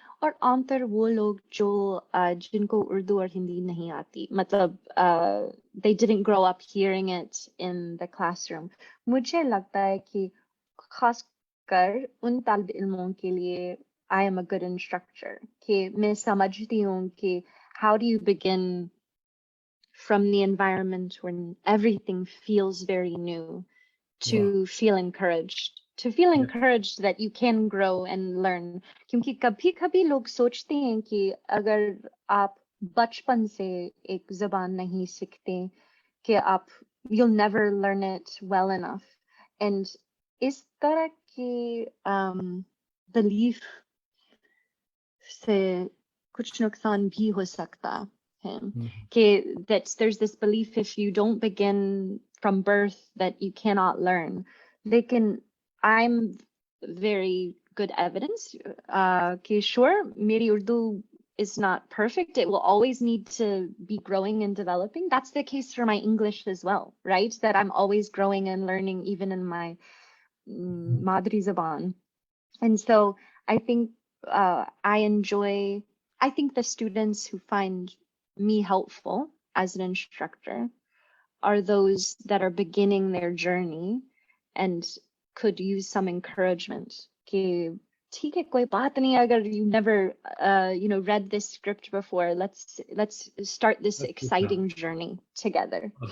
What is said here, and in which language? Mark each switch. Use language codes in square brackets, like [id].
[hi] और आमतौर वो लोग जो जिनको उर्दू और हिंदी नहीं आती, मतलब [en] they didn't grow up hearing it in the classroom. [hi] मुझे लगता है कि खासकर उन तालिब इल्मों के लिए [en] I am a good instructor. [hi] कि मैं समझती हूँ कि [en] how do you begin from the environment when everything feels very new to feel encouraged. To feel encouraged that you can grow and learn. [hi] क्योंकि कभी-कभी लोग सोचते हैं कि अगर आप बचपन से एक ज़बान नहीं सीखते कि आप [en] you'll never learn it well enough. [hi] And इस तरह की belief से कुछ नुकसान भी हो सकता है. [en] कि that there's this belief if you don't begin from birth that you cannot learn. लेकिन I'm very good evidence कि sure, [hi] मेरी Urdu [en] is not perfect. It will always need to be growing and developing. That's the case for my English as well, right? That I'm always growing and learning even in my Madri Zaban. And so I think I think the students who find me helpful as an instructor are those that are beginning their journey and could use some encouragement. [hi] कि ठीक है, कोई बात नहीं अगर [en] you never read this script before. Let's start this exciting journey together.